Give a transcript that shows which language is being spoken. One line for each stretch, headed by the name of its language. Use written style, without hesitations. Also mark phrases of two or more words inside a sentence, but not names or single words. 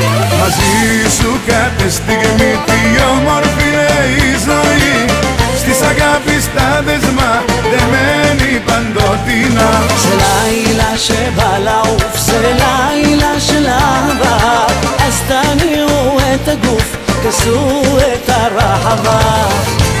Greek: Μαζί σου κάθε στιγμή η όμορφη είναι η ζωή. Στις αγάπης τα δεσμά δεμένη παντοτινά.
Hebrew: זה לילה שבא לעוף, זה לילה של אהבה, אז תניעו את הגוף, כסו את הרחבה.